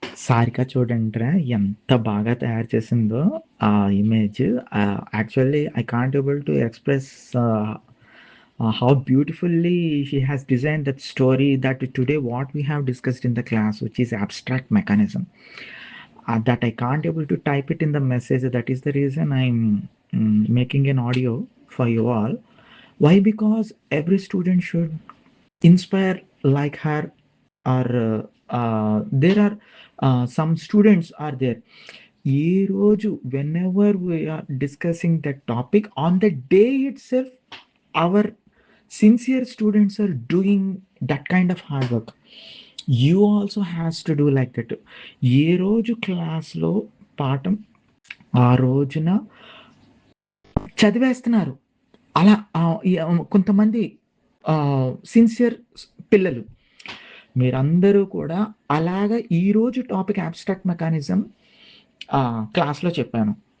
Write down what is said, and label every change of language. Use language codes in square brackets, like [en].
[te] 'సారిక' చూడండిరా ఎంత బాగా తయారు చేసిందో ఆ image. [en] Actually I can't able to express ah, how beautifully she has designed that story that today what we have discussed in the class which is abstract mechanism. That I can't able to type it in the message. That is the reason I'm making an audio for you all. Why? Because every student should inspire like her, or there are some students are there. [te] Ee roju, [en] whenever we are discussing that topic, on the day itself, our sincere students are doing that kind of hard work. You also has to do like that. [te] ఏ రోజు క్లాస్‌లో పాఠం ఆ రోజున చదివేస్తున్నారు. అలా కొంతమంది sincere పిల్లలు. మీరందరూ కూడా అలాగా ఈరోజు టాపిక్ అబ్స్ట్రాక్ట్ మెకానిజం క్లాస్‌లో చెప్పాను.